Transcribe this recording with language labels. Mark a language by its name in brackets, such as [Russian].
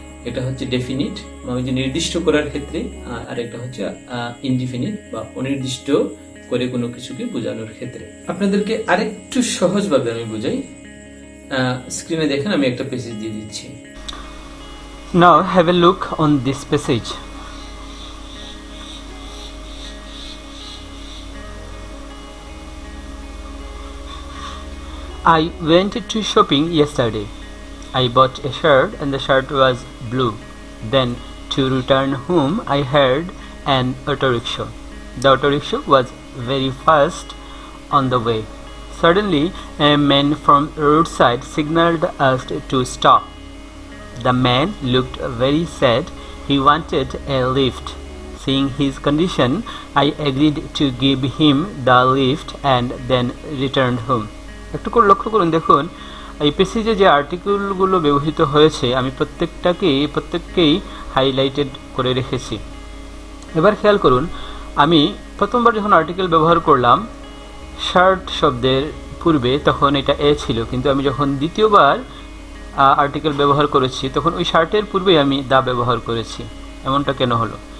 [Bangla] এটা হচ্ছে ডেফিনিট, মানে যে নির্দিষ্ট করার ক্ষেত্রে, আর একটা হচ্ছে ইনডিফিনিট বা অনির্দিষ্ট করে কোনো কিছুকে বোঝানোর ক্ষেত্রে। আপনাদেরকে আরেকটু সহজভাবে আমি বুঝাই। স্ক্রিনে দেখেন, আমি একটা প্যাসেজ দিয়ে দিচ্ছি। [English] Now have a look on this passage. I went to shopping yesterday. I bought a shirt and the shirt was blue. Then to return home I heard an auto rickshaw. The auto rickshaw was very fast on the way. Suddenly a man from roadside signaled us to stop. The man looked very sad. He wanted a lift. Seeing his condition, I agreed to give him the lift and then returned home. [Bangla] একটু করে লক্ষ্য করুন, দেখুন এই প্যাসেজে যে আর্টিকেলগুলো ব্যবহৃত হয়েছে আমি প্রত্যেককেই হাইলাইটেড করে রেখেছি। এবার খেয়াল করুন, আমি প্রথমবার যখন আর্টিকেল ব্যবহার করলাম শার্ট শব্দের পূর্বে, তখন এটা এ ছিল, কিন্তু আমি যখন দ্বিতীয়বার আর্টিকেল ব্যবহার করেছি তখন ওই শার্টের পূর্বেই আমি দা ব্যবহার করেছি। এমনটা কেন হলো?